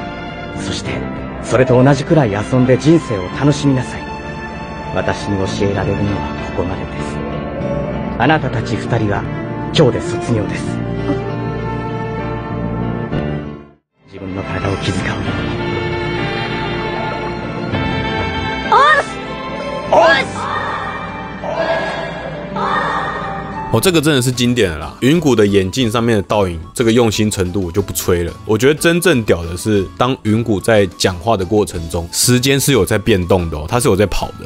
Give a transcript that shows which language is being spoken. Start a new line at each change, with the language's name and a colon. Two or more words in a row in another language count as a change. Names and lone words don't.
Japanese: そしてそれと同じくらい遊んで人生を楽しみなさい。私に教えられるのはここまでです。あなたたち2人は今日で卒業です。自分の体を気遣うように。
Chinese: 哦，这个真的是经典的啦！云谷的眼镜上面的倒影，这个用心程度我就不吹了。我觉得真正屌的是，当云谷在讲话的过程中，时间是有在变动的哦，它是有在跑的。